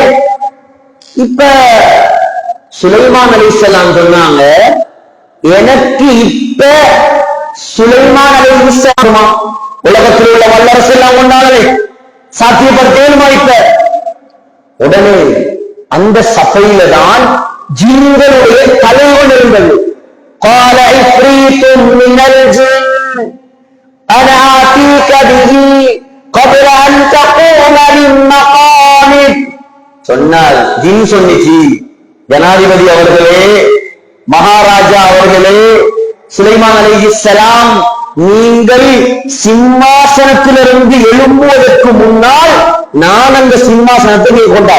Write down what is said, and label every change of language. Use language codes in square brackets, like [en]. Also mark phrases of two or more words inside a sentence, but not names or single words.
[ta] இப்ப சுலைமான் அலைஹிஸ்ஸலாம் சொன்னாங்க, எனக்கு இப்ப சுலைமான் அலைஹிஸ்ஸலாம் உலகத்தில் உள்ள வல்லரசு எல்லாம் கொண்டாடவே சாத்தியப்படுத்தேனுமா? இப்ப உடனே அந்த சபையில தான் ஜின்களுடைய தலைவன் இருந்தது. [ar] قال عفريت من الجن أنا آتيك به قبل أن تقوم من مقامك. [ta] சொன்னார், ஜின் சொன்னிச்சு, ஜனாதிபதி அவர்களே, மகாராஜா அவர்களே, சுலைமான் அலைஹிஸ்ஸலாம் நீங்கள் சிம்மாசனத்திலிருந்து எழும்புவதற்கு முன்னால் நான் அந்த சிம்மாசனத்தை நீ கொண்டார்.